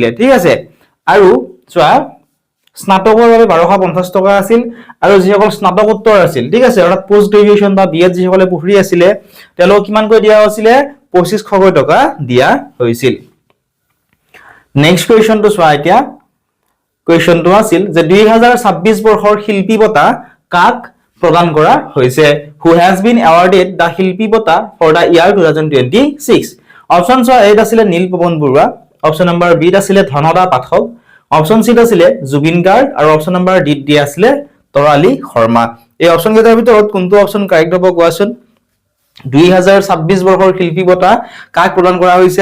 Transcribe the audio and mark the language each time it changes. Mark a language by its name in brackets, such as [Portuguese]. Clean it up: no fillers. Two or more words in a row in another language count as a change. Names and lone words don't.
[Assamese] ঠিক আছে, আৰু চোৱা স্নাতকৰ বাবে 1250 টকা আছিল আৰু যিসকল স্নাতকোত্তৰ আছিল, ঠিক আছে, অৰ্থাৎ [English] post graduation [Assamese] বা বিএড যিসকলে পঢ়ি আছিলে তেওঁলোকক কিমানকৈ দিয়া হৈছিলে? 2500 টকা দিয়া হৈছিল। [English] next question [Assamese] চোৱা এতিয়া। কুৱেশ্যনটো আছিল যে 2026 বৰ্ষৰ শিল্পী বঁটা কাক প্ৰদান কৰা হৈছে? [English] Who has been awarded the শিল্পী বঁটা for the year 2026? [Assamese] অপশন চোৱা A আছিলে নীল পৱন বৰুৱা, [English] option number B [Assamese] আছিলে ধনদা পাঠক, [English] option C [Assamese] আছিলে জুবিন গাৰ্গ আৰু [English] option number D [Assamese] আছিলে তৰালী শৰ্মা। এই অপশন কেইটাৰ ভিতৰত কোনটো [English] option correct [Assamese] হ'ব কোৱাচোন? 2026 বৰ্ষৰ শিল্পী বঁটা কাক প্ৰদান কৰা হৈছে?